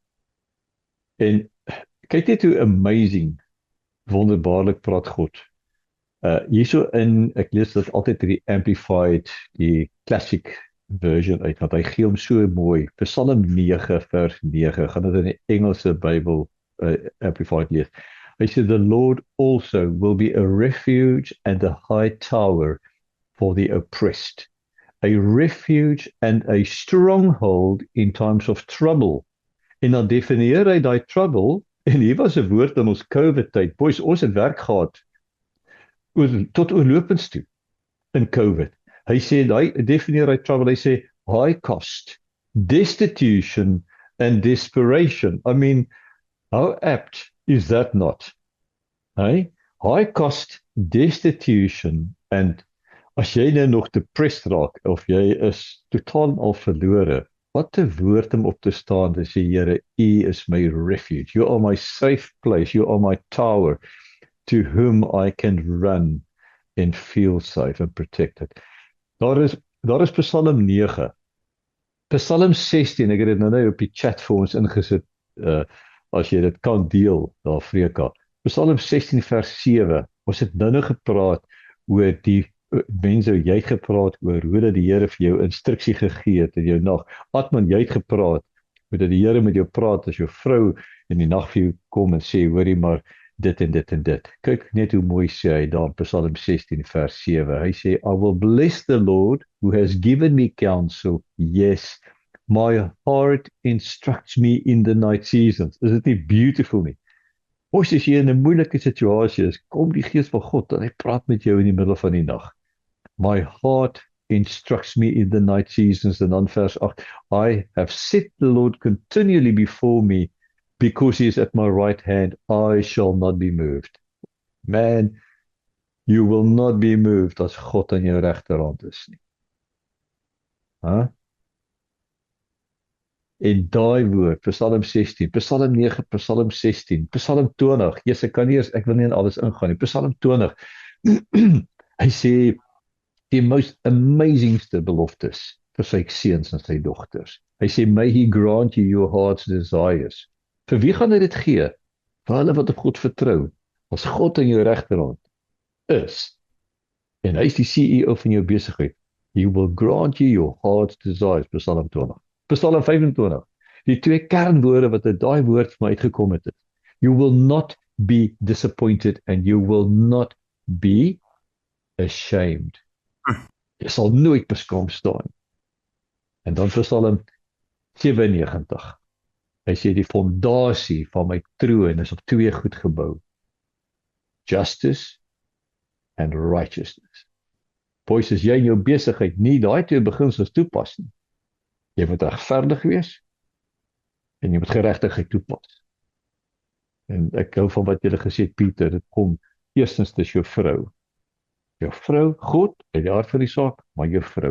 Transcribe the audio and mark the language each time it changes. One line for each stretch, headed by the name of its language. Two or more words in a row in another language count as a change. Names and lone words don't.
Afrikaans: En kyk net hoe amazing, wonderbaarlik praat God. Hierso ek lees dit altyd die Amplified, die
English: classic version
Afrikaans: uit, want hy gee hom so mooi. Psalm 9 vers 9, gaan dit in die Engelse Bybel Amplified lees. Hy sê,
English: the Lord also will be a refuge and a high tower for the oppressed, a refuge and a stronghold in times of trouble.
Afrikaans: En dan definieer hy die trouble, en hier was 'n woord in ons COVID-tyd. Boys, ons het werk gehad tot oorlopends toe in COVID. Hy sê, hy definieer hy trouble, hy sê,
English: high cost, destitution and desperation. I mean, how apt is that not?
Afrikaans: Hey?
English: High cost, destitution and
Afrikaans: as jy nou nog depressed raak, of jy is totaal al verlore, wat 'n woord om op te staan, dis die Here, U is my refuge,
English: You are my safe place, You are my tower, to whom I can run and feel safe and protected.
Afrikaans: Daar is Psalm 9. Psalm 16, ek het dit nou op die chat vir ons ingesit, as jy dit kan deel, daar Freka. Psalm 16 vers 7, ons het nou gepraat oor die mense, jy het gepraat oor hoe dat die Here vir jou instruksie gegee het in jou nag. Atman, jy het gepraat, hoe dat die Here met jou praat as jou vrou in die nag vir jou kom en sê, hoorie maar, dit en dit en dit. Kyk net hoe mooi sê hy daar in Psalm 16 vers 7. Hy sê,
English: I will bless the Lord who has given me counsel. Yes, my heart instructs me in the night seasons.
Afrikaans: Is dit nie beautiful nie? As jy in 'n moeilike situasie is, kom die Gees van God en hy praat met jou in die middel van die nag.
English: My heart instructs me in the night seasons.
Afrikaans: En dan vers 8,
English: I have set the Lord continually before me, because he is at my right hand, I shall not be moved.
Afrikaans: Man,
English: you will not be moved
Afrikaans: as God aan jou regterhand is nie. Huh? En daai woord, Psalm 16, Psalm 9, Psalm 16, Psalm 20, yes, ek wil nie in alles ingaan nie, Psalm 20, hy sê, die most amazingste beloftes vir sy seuns en sy dogters. Hy sê,
English: may he grant you your heart's desires.
Afrikaans: Vir wie gaan hy dit gee? Vir hulle wat op God vertrou. As God in jou regterhand is, en hy is die CEO van jou besigheid,
English: He will grant you your heart's desires,
Afrikaans: Psalm 20. Psalm 25. Die twee kernwoorde wat uit daai woord vir my uitgekom het.
English: You will not be disappointed and you will not be ashamed.
Afrikaans: Jy sal nooit beskaam staan. En dan Psalm 97. Hy sê die fondasie van my troon is op twee goed gebou.
English: Justice and righteousness.
Afrikaans: Boys, as jy in jou besigheid nie daai twee beginsels toepas nie, jy moet regverdig wees en jy moet geregtigheid toepas. En ek hou van wat jy gesê het, Pieter, dit kom eerstens dis jou vrou. Jou vrou, God, uit die hart van die saak, maar jou vrou.